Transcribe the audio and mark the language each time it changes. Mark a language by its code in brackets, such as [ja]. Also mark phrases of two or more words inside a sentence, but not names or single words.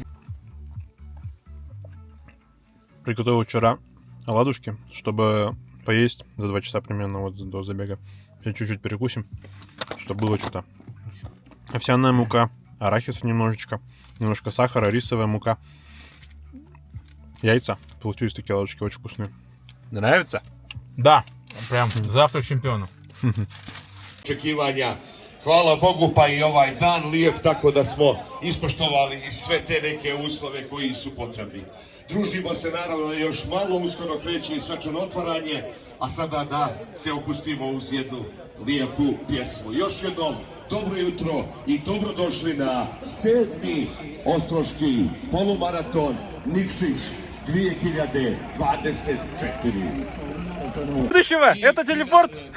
[ru] Приготовил вчера оладушки, чтобы поесть за 2 часа примерно вот до забега. Сейчас чуть-чуть перекусим, чтобы было что-то. Овсяная мука, арахис немножечко, немножко сахара, рисовая мука, яйца. Получились такие оладушки очень вкусные. Нравится? Да, прям завтрак čempionu. [sr] Očekivanja. Hvala Bogu pa i ovaj dan lijep tako da smo ispoštovali i sve te neke uslove koji su potrebni. Družimo se naravno još malo, uskoro kreće i svečano otvaranje, a sada da se opustimo uz jednu lijepu pjesmu. Još jednom dobro jutro i dobrodošli na 7. Ostroški polumaraton Nikšić 2024. [ru] Будущего! Это телепорт!